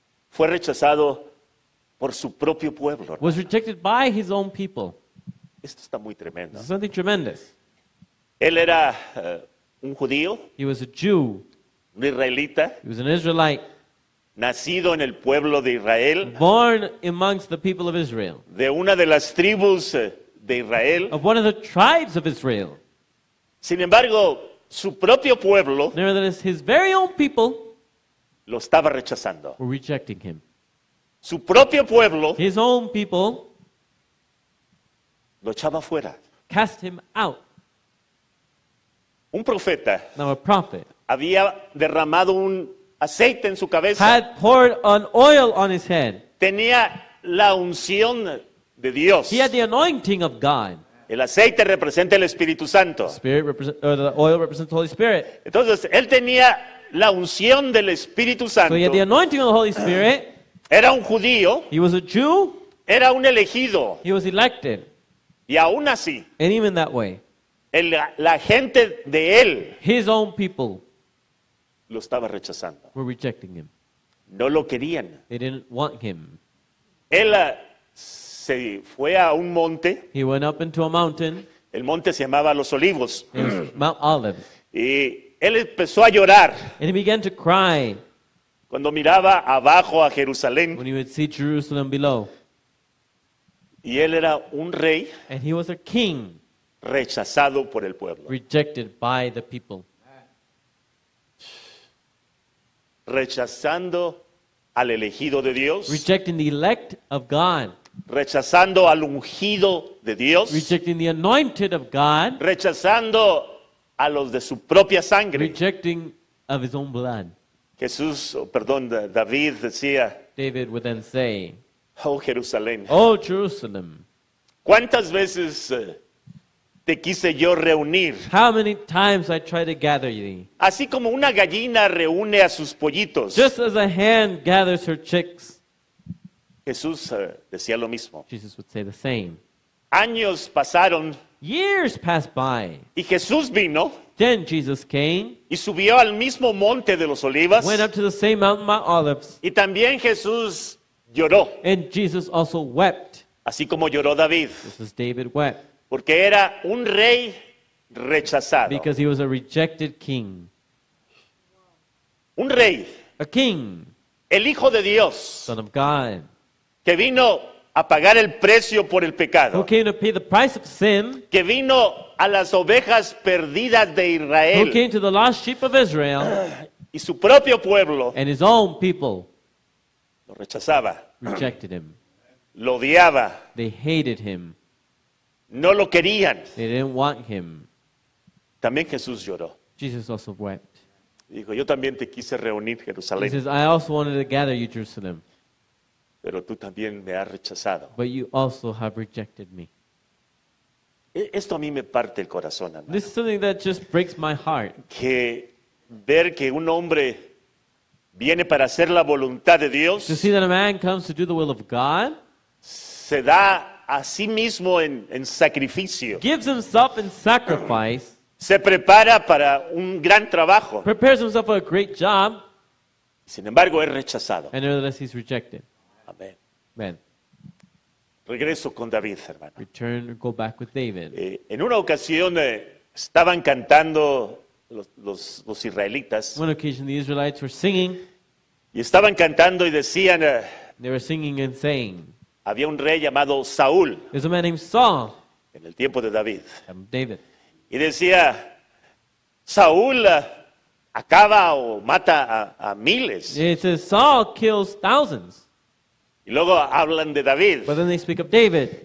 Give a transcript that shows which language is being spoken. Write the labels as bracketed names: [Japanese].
[Spanish] fue rechazado por su propio pueblo, hermano. [English] was rejected by his own people. [Spanish] Esto está muy tremendo. [English] This is something tremendous. [Spanish] Él era un judío, [English] He was a Jew. [Spanish] un israelita, [English] He was an Israelite, [Spanish] nacido en el pueblo de Israel, [English] born amongst the people of Israel, [Spanish] de una de las tribus de Israel. [English] of one of the tribes of Israel. [Spanish] Sin embargo, su propio pueblo [English] Nevertheless, his very own people [Spanish] lo estaba rechazando. [English] were rejecting him. [Spanish] Su propio pueblo [English] His own people [Spanish] lo echaba fuera. [English] cast him out. [Spanish] Un profeta [English] Now a prophet [Spanish] había derramado un aceite en su cabeza. [English] had poured an oil on his head. [Spanish] Tenía la unción de Dios. [English] He had the anointing of God. [Spanish] El aceite representa el Espíritu Santo. [English] The oil represents the Holy Spirit. [Spanish] Entonces, él tenía la unción del Espíritu Santo. [English] So he had the anointing of the Holy Spirit. [Spanish] Era un judío, [English] He was a Jew. [Spanish] era un elegido. [English] He was elected. [Spanish] Y aún así, [English] And even that way, [Spanish] la gente de él [English] his own people [Spanish] lo estaba rechazando. [English] were rejecting him. [Spanish] No lo querían. [English] They didn't want him. [Spanish] Él se fue a un monte, [English] He went up into a mountain. [Spanish] El monte se llamaba Los Olivos. [English] It was Mount Olives. [Spanish] Y él empezó a llorar [English] And he began to cry [Spanish] cuando miraba abajo a Jerusalén. [English] when he would see Jerusalem below. [Spanish] Y él era un rey [English] And he was a king [Spanish] rechazado por el pueblo. [English] rejected by the people. [Spanish] Rechazando al elegido de Dios. [English] Rejecting the elect of God. [Spanish] Rechazando al ungido de Dios. [English] Rejecting the anointed of God. [Spanish] Rechazando a los de su propia sangre. [English] Rejecting of his own blood. [Spanish] David decía, [English] David would then say, [Spanish] oh Jerusalén, [English] "Oh Jerusalem, [Spanish] ¿cuántas veces te quise yo reunir? [English] how many times I tried to gather thee, [Spanish] Así como una gallina reúne a sus pollitos. [English] just as a hen gathers her chicks." [Spanish] Jesús decía lo mismo. [English] Jesus would say the same. [Spanish] Años pasaron [English] Years passed by. [Spanish] y Jesús vino [English] Then Jesus came, [Spanish] y subió al mismo monte de los Olivas. [English] went up to the same mountain, Mount Olives, [Spanish] Y también Jesús lloró, [English] and Jesus also wept, [Spanish] así como lloró David, [English] just as David wept, [Spanish] porque era un rey rechazado. [English] because he was a rejected king. [Spanish] Un rey, [English] A king, [Spanish] el Hijo de Dios, [English] son of God, [Spanish] que vino a pagar el precio por el [English] who [Spanish] pecado, [English] came to pay the price of sin, [Spanish] que vino a las ovejas perdidas de [English] who [Spanish] Israel [English] came to the lost sheep of Israel, [Spanish] y su propio pueblo [English] and his own people [Spanish] lo rechazaba, [English] rejected him. [Spanish] lo odiaba, [English] They hated him. [Spanish] no lo querían. [English] They didn't want him. [Spanish] También Jesús lloró. [English] Jesus also wept. [Spanish] Dijo, yo también te quise reunir, [English] He [Spanish] Jerusalén, [English] says, "I also wanted to gather you, Jerusalem, [Spanish] pero tú también me has rechazado. [English] but you also have rejected me." [Spanish] Esto a mí me parte el corazón, hermano. [English] This is something that just breaks my heart. [Spanish] Que ver que un hombre viene para hacer la voluntad de [English] To [Spanish] Dios, [English] see that a man comes to do the will of God, [Spanish] se da a sí mismo en sacrificio, [English] gives himself in sacrifice, [Spanish] se prepara para un gran trabajo, [English] prepares himself for a great job, [Spanish] sin embargo es rechazado. [English] and nevertheless he's rejected. [Spanish] Amén. [English] Man, [Spanish] Regreso con David, hermano. [English] return or go back with David. [Spanish] En una ocasión estaban cantando los israelitas [English] One occasion the Israelites were singing. [Spanish] y estaban cantando y decían, [English] They were singing and saying, [Spanish] había un rey llamado Saúl [English] "There's a man named Saul." [Spanish] en el tiempo de David. [English] David. [Spanish] Y decía, Saúl acaba o mata a miles. [English] It says Saul kills thousands. [Spanish] Y luego hablan de David. [English] But then they speak of David.